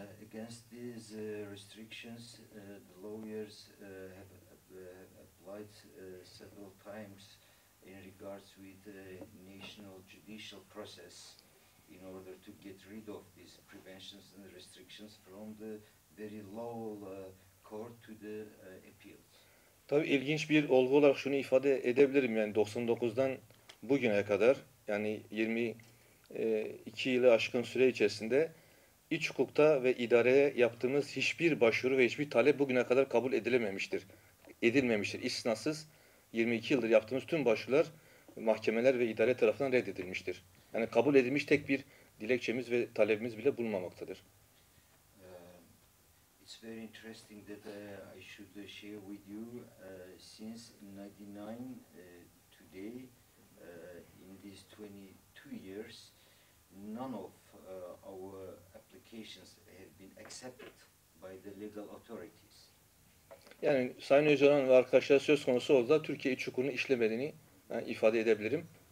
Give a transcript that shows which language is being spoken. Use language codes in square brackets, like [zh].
[en] Against these restrictions, the lawyers have applied several times in regards with the national judicial process in order to get rid of these preventions and restrictions from the very low court to the appeals. [tr] Tabii ilginç bir olgu olarak şunu ifade edebilirim, yani 99'dan bugüne kadar yani 22 yılı aşkın süre içerisinde iç hukukta ve idareye yaptığımız hiçbir başvuru ve hiçbir talep bugüne kadar kabul edilmemiştir. İstisnasız 22 yıldır yaptığımız tüm başvurular mahkemeler ve idare tarafından reddedilmiştir. Yani kabul edilmiş tek bir dilekçemiz ve talebimiz bile bulunmamaktadır. [en] It's very interesting that I should share with you since 1999 today in these 22 years none of our applications have been accepted by the legal authorities. [tr] Yani Sayın Öcalan ve arkadaşlar söz konusu oldu da Türkiye iç hukukunu işlemediğini ifade edebilirim.